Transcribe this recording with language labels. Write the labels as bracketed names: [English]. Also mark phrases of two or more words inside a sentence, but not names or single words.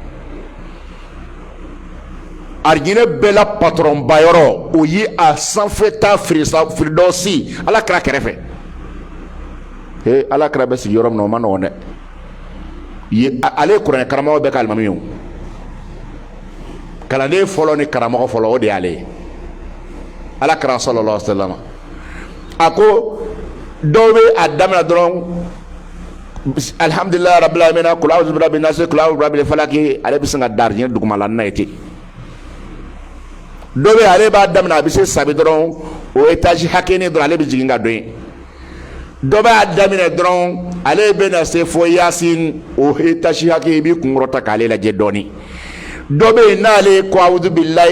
[Bambara] arijinɛ bɛɛ la patron ba yɔrɔ o ye a sanfɛta firidɔsi ala kira kɛrɛfɛ ala kira bɛ sigi yɔrɔ min na o ma nɔgɔn dɛ ale ye kuranɛ karamɔgɔ bɛɛ ka alimami ye o kalanden fɔlɔ ni karamɔgɔ fɔlɔ o de y'ale ye ala kira [Arabic] صلى الله عليه وسلم [Bambara] a ko dɔw bɛ a daminɛ dɔrɔn [Arabic] الحمد لله رب العالمين قل أعوذ برب الناس قل أعوذ برب الفلق [Bambara] ale bɛ sin ka da arijinɛ dugumala na ye ten dɔw bɛ ale b'a daminɛ a bɛ se sabi dɔrɔn o étage hakɛnin dɔrɔn ale bɛ jigin ka don yen dɔ b'a daminɛ dɔrɔn ale bɛ na se fɔ yasin o étage hakɛ i b'i kunkɔrɔta k'ale lajɛ dɔɔnin dɔ bɛ yen n'ale ko [Arabic] أعوذ بالله